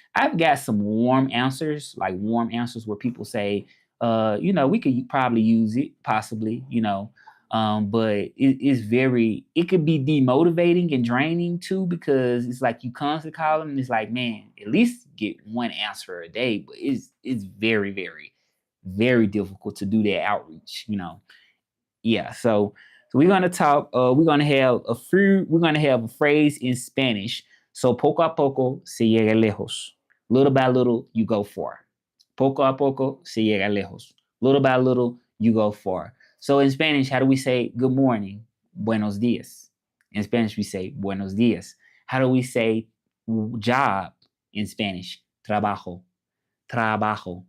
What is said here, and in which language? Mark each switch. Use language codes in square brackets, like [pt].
[en] I've got some warm answers where people say, we could probably use it, possibly, but it could be demotivating and draining too, because it's like you constantly call them and it's like, man, at least get one answer a day. But it's very, very, very difficult to do that outreach, Yeah. So we're gonna talk, we're gonna have a phrase in Spanish. [es] So poco a poco se llega lejos. [en] Little by little you go far. [es] Poco a poco se llega lejos. [en] Little by little you go far. So in Spanish, how do we say good morning? buenos dias. In Spanish, we say buenos dias. How do we say job in Spanish? Trabajo. Trabajo.